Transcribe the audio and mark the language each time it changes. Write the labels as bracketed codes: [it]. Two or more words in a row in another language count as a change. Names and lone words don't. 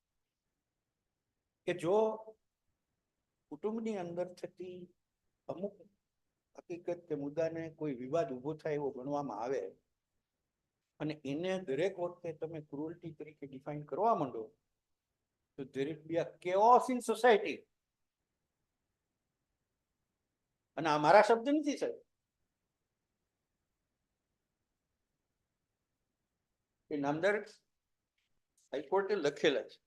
[gu] કે જો કુટુંબની અંદર થતી અમુક હકીકત કે મુદ્દાને કોઈ વિવાદ ઉભો થાય એવો ગણવામાં આવે અને એને દરેક વખતે તમે ક્રુઅલ્ટી તરીકે ડિફાઇન કરવા માંડો તો [en] there will be a chaos in society. [gu] અને આ મારા શબ્દ નથી સાહેબ, એ નામદાર હાઈકોર્ટે લખેલા છે.